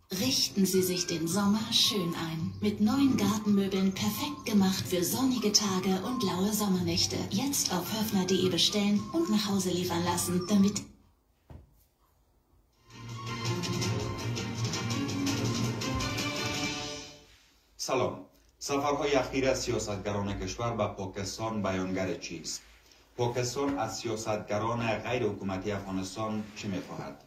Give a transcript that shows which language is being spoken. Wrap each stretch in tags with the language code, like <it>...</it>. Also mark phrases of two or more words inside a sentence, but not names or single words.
<de>Richten Sie sich den Sommer schön ein. Mit neuen Gartenmöbeln perfekt gemacht für sonnige Tage und laue Sommernächte. Jetzt auf höfner.de bestellen und nach Hause liefern lassen, damit...</de> <fa>سلام. سفرهای اخیر سیاستگران کشور به پاکستان بیانگر چیست؟ پاکستان از سیاستگران غیر حکومتی افغانستان چه می‌خواهد؟</fa>